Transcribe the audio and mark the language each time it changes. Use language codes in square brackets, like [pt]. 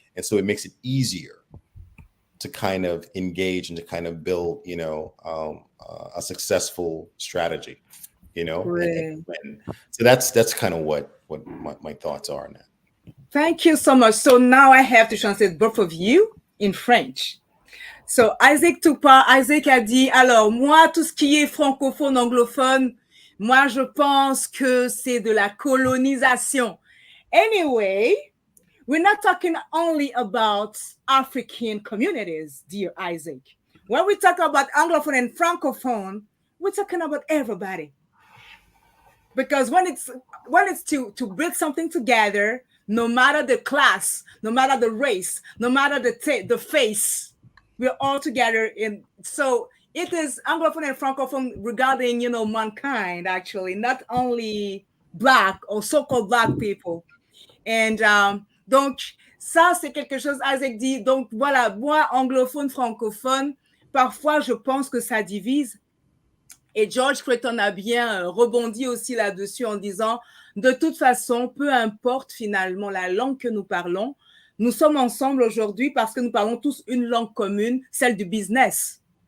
[en] And so it makes it easier to kind of engage and to kind of build, a successful strategy, Great. So that's kind of what my thoughts are on that. Thank you so much. So now I have to translate both of you in French. [fr] So Isaac Toupa, Isaac a dit, alors moi, tout ce qui est francophone, anglophone, moi je pense que c'est de la colonisation. [en] Anyway, we're not talking only about African communities, dear Isaac. When we talk about Anglophone and Francophone, we're talking about everybody. Because when it's to build something together, no matter the class, no matter the race, no matter the face, we're all together. So it is Anglophone and Francophone regarding, mankind, actually, not only Black or so-called Black people. [fr] And donc, ça, c'est quelque chose, Isaac dit, donc voilà, moi, anglophone, francophone, parfois, je pense que ça divise. Et George Creighton a bien rebondi aussi là-dessus en disant, de toute façon, peu importe finalement la langue que nous parlons, nous sommes ensemble aujourd'hui parce que nous parlons tous une langue commune, celle du business.